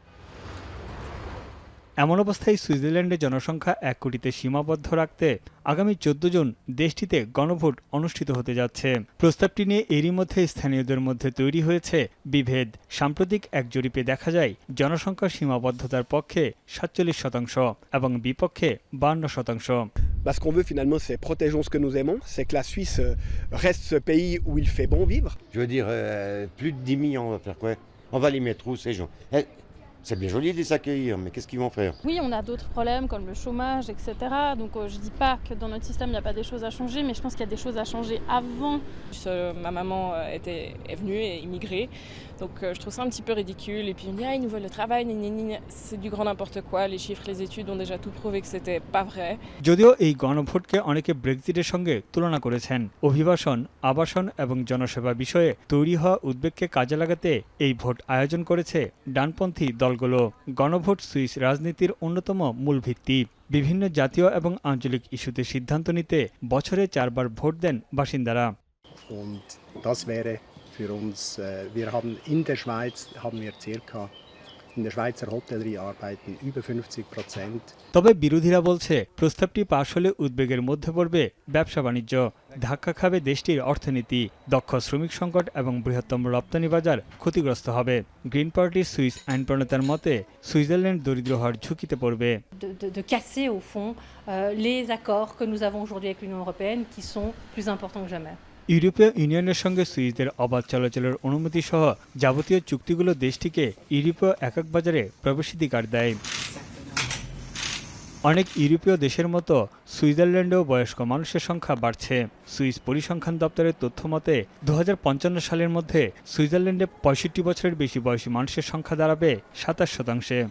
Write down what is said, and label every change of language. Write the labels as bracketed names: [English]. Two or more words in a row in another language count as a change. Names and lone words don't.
[Bangla] এমন অবস্থায় সুইজারল্যান্ডে জনসংখ্যা 1 কোটিতে সীমাবদ্ধ রাখতে আগামী 14 জুন দেশটিতে গণভোট অনুষ্ঠিত হতে যাচ্ছে। প্রস্তাবটি নিয়ে এরই মধ্যে স্থানীয়দের মধ্যে তৈরি হয়েছে বিভেদ। সাম্প্রতিক এক জরিপে দেখা যায় জনসংখ্যা সীমাবদ্ধতার পক্ষে 47% এবং বিপক্ষে 52%। [French] Ce qu'on veut finalement, c'est protégeons ce que nous aimons, c'est que la Suisse reste ce pays où il fait bon vivre. Je veux dire, plus de 10 millions, on va faire quoi? On va les mettre où ces gens? C'est bien joli de les accueillir, mais qu'est-ce qu'ils vont faire? Oui, on a d'autres problèmes comme le chômage, etc. Donc je dis pas que dans notre système il n'y a pas des choses à changer, mais je pense qu'il y a des choses à changer avant. Ma maman est venue et immigrée, donc je trouve ça un petit peu ridicule. Et puis on dit ils nous veulent le travail, c'est du grand n'importe quoi. Les chiffres, les études ont déjà tout prouvé que c'était pas vrai. [Bangla] যদিও এই গণভোটকে অনেকে ব্রেক্সিটের সঙ্গে তুলনা করেছেন। অভিবাসন, আবাসন এবং জনসেবা বিষয়ে তৈরি হওয়া উদ্বেগকে কাজে লাগাতে এই ভোট আয়োজন করেছে ডানপন্থী দলগুলো। গণভোট সুইস রাজনীতির অন্যতম মূল ভিত্তি। বিভিন্ন জাতীয় এবং আঞ্চলিক ইস্যুতে সিদ্ধান্ত নিতে বছরে 4 বার ভোট দেন বাসিন্দারা। [German] Und das wäre für uns, wir haben in der Schweiz circa in der Schweizer Hotellerie arbeiten über 50%. [Bangla] তবে বিরোধীরা বলছে প্রস্তাবটি পাশ হলে উদ্বেগের মধ্যে পড়বে ব্যবসা বাণিজ্য, ধাক্কা খাবে দেশটির অর্থনীতি, দক্ষ শ্রমিক সংকট এবং বৃহত্তম রপ্তানি বাজার ক্ষতিগ্রস্ত হবে। গ্রিন পার্টির সুইস আইন প্রণেতার মতে সুইজারল্যান্ড দরিদ্র হওয়ার ঝুঁকিতে পড়বে। [French] De casser au fond les accords que nous avons aujourd'hui avec l'Union européenne qui sont plus importants que jamais. [Bangla] ইউরোপীয় ইউনিয়নের সঙ্গে সুইসদের অবাধ চলাচলের অনুমতি সহ যাবতীয় চুক্তিগুলো দেশটিকে ইউরোপীয় একক বাজারে প্রবেশাধিকার দেয়। অনেক ইউরোপীয় দেশের মতো সুইজারল্যান্ডেও বয়স্ক মানুষের সংখ্যা বাড়ছে। সুইস পরিসংখ্যান দপ্তরের তথ্য মতে 2055 সালের মধ্যে সুইজারল্যান্ডে 65 বছরের বেশি বয়সী মানুষের সংখ্যা দাঁড়াবে 27%।